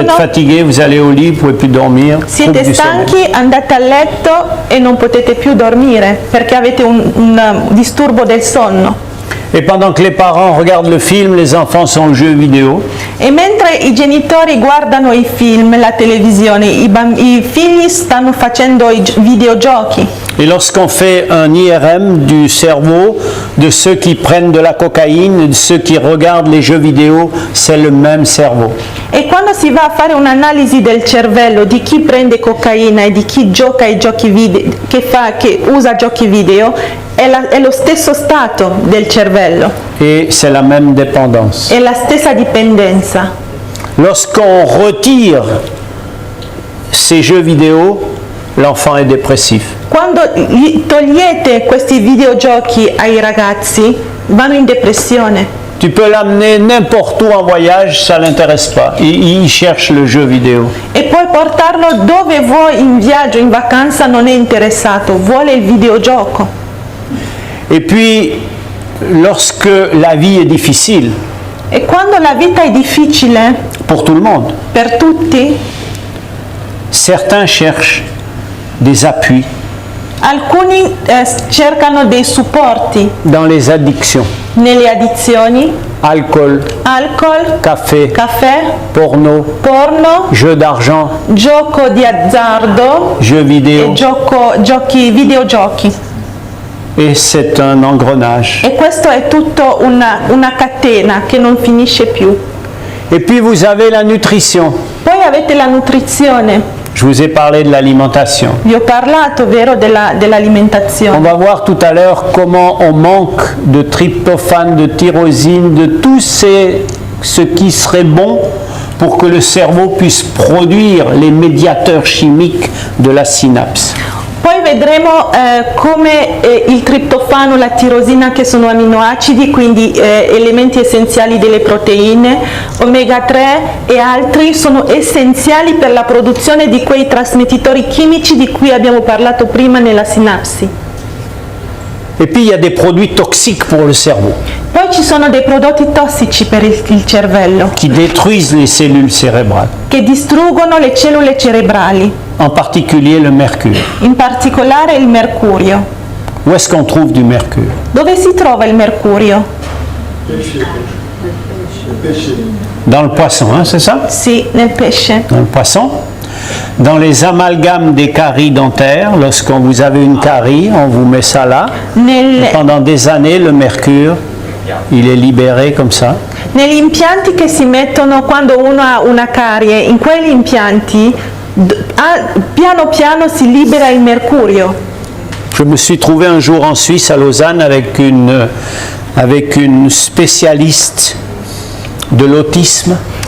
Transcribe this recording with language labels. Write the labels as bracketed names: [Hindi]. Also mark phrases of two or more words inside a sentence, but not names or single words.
[French] êtes fatigué, vous allez au lit, vous ne pouvez plus dormir. [Italian] Siete [French] Trouble du sommeil. [Italian] stanchi, andate a letto e non potete più dormire perché avete un disturbo del sonno. [French] Et pendant que les parents regardent le film, les enfants sont aux jeux vidéo. [Italian] E mentre i genitori guardano i film, la televisione, i figli stanno facendo i videogiochi. [French] Et lorsqu'on fait un IRM du cerveau de ceux qui prennent de la cocaïne et de ceux qui regardent les jeux vidéo, c'est le même cerveau. [Italian] E quando si va a fare un'analisi del cervello di chi prende cocaina e di chi gioca ai giochi video, che usa giochi video, è lo stesso stato del cervello. [French] Et c'est la même dépendance. [Italian] È la stessa dipendenza. [French] Lorsqu'on retire ces jeux vidéo, l'enfant est dépressif. [Italian] Quando togliete questi videogiochi ai ragazzi, vanno in depressione. [French] Tu peux l'amener n'importe où en voyage, ça ne l'intéresse pas. Il cherche le jeu vidéo. [Italian] E puoi portarlo dove vuoi in viaggio, in vacanza, non è interessato, vuole il videogioco. [French] Et puis, lorsque la vie est difficile, [Italian] E quando la vita è difficile [French] pour tout le monde, [Italian] per tutti, [French] certains cherchent des appuis [Italian] alcuni cercano dei supporti [French] dans les addictions. [Italian] nelle addizioni, [French] Alcool, [Italian] alcol, [French] café, [Italian] caffè, [French] porno, [Italian] porno, [French] jeux d'argent, [Italian] gioco di azzardo [French] jeux vidéo. [Italian] e videogiochi. [French] Et c'est un engrenage. [Italian] E questo è tutto una catena che non finisce più. [French] Et puis vous avez la nutrition. [Italian] Poi avete la nutrizione. [French] Je vous ai parlé de l'alimentation. [Italian] Vi ho parlato, vero, [French] On [Italian] dell'alimentazione. [French] va voir tout à l'heure comment on manque de tryptophane, de tyrosine, de tout ce qui serait bon pour que le cerveau puisse produire les médiateurs chimiques de la synapse. [Italian] Poi vedremo come il triptofano, la tirosina, che sono aminoacidi, quindi elementi essenziali delle proteine, omega 3 e altri, sono essenziali per la produzione di quei trasmettitori chimici di cui abbiamo parlato prima nella sinapsi. [French] Et puis il y a des produits toxiques pour le cerveau [Italian] Poi ci sono dei prodotti tossici per il cervello [French] qui détruisent les cellules cérébrales, [Italian] che distruggono le cellule cerebrali, [French] en particulier le mercure. [Italian] in particolare il mercurio. [French] Où est-ce qu'on trouve du mercure? [Italian] Dove si trova il mercurio? [French] Dans le poisson, hein, c'est ça? [Italian] Sì, nel pesce. [French] Dans le poisson. Dans les amalgames des caries dentaires, lorsqu'on vous avez une carie, on vous met ça là. Et pendant des années, le mercure, il est libéré comme ça. [Italian] Negli impianti che si mettono quando uno ha una carie, in quegli impianti piano piano si libera il mercurio. [French] Je me suis trouvé un jour en Suisse, à Lausanne, avec une spécialiste de l'autisme.